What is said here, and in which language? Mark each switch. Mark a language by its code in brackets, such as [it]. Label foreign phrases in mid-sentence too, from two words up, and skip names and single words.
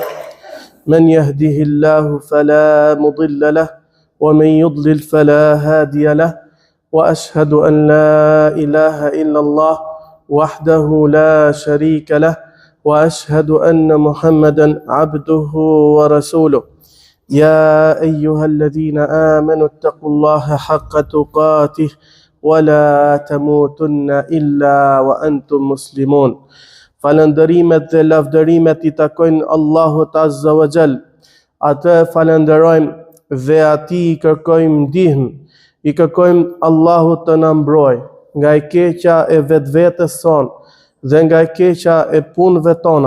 [ar] من يهده الله فلا مضل له ومن يضلل فلا هادي له وأشهد أن لا إله إلا الله وحده لا شريك له وأشهد أن محمدا عبده ورسوله يا أيها الذين آمنوا اتقوا الله حق تقاته ولا تموتن إلا وأنتم مسلمون. [sq] Falëndërimet dhe lavdërimet I takojnë Allahut [ar] عز وجل. [sq] Atë falenderojmë dhe atij I kërkojmë ndihmë. I kërkojmë Allahut të na mbrojë nga e keqja e vetvetes son dhe nga e keqja e punëve tona.